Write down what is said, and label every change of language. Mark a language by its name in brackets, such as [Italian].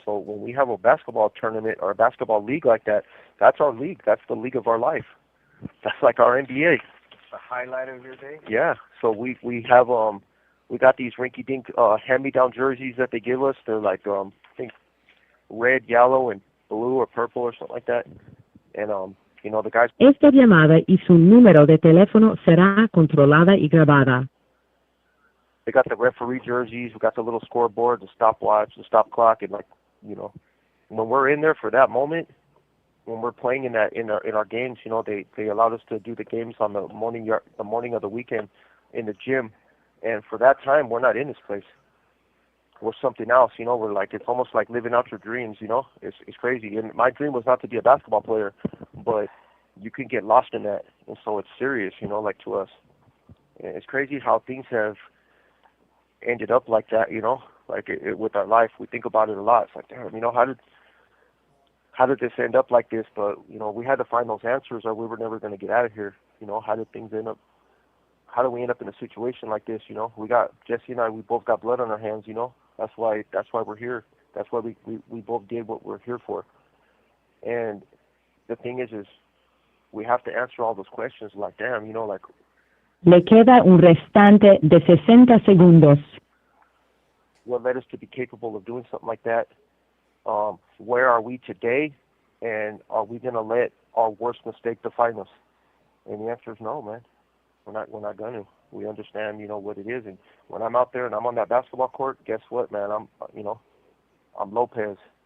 [English] So when we have a basketball tournament or a basketball league like that, that's our league. That's the league of our life. That's like our NBA. The highlight of your day? Yeah. So we have we got these rinky-dink hand-me-down jerseys that they give us. They're like I think red, yellow, and blue or purple or something like that. And you know, the guys. [Spanish] Esta llamada y su número de teléfono será controlada y grabada. [English] They got the referee jerseys. We got the little scoreboard, the stopwatch, the stop clock, and, like, you know, when we're in there for that moment, when we're playing in our games, you know, they allowed us to do the games on the morning of the weekend in the gym, and for that time we're not in this place. We're something else, you know. We're like, it's almost like living out your dreams, you know. It's crazy. And my dream was not to be a basketball player, but you can get lost in that, and so it's serious, you know, like to us. And it's crazy how things have ended up like that, you know, like with our life. We think about it a lot. It's like, damn, you know, how did this end up like this? But, you know, we had to find those answers or we were never going to get out of here. You know, how did we end up in a situation like this? You know, we got, Jesse and I, we both got blood on our hands, you know. That's why we're here. That's why we both did what we're here for. And the thing is we have to answer all those questions. Like, damn, you know, like, [Spanish] Le queda un restante de 60 segundos. [English] What led us to be capable of doing something like that? Where are we today? And are we going to let our worst mistake define us? And the answer is no, man. We're not going to. We understand, you know, what it is. And when I'm out there and I'm on that basketball court, guess what, man? I'm Lopez.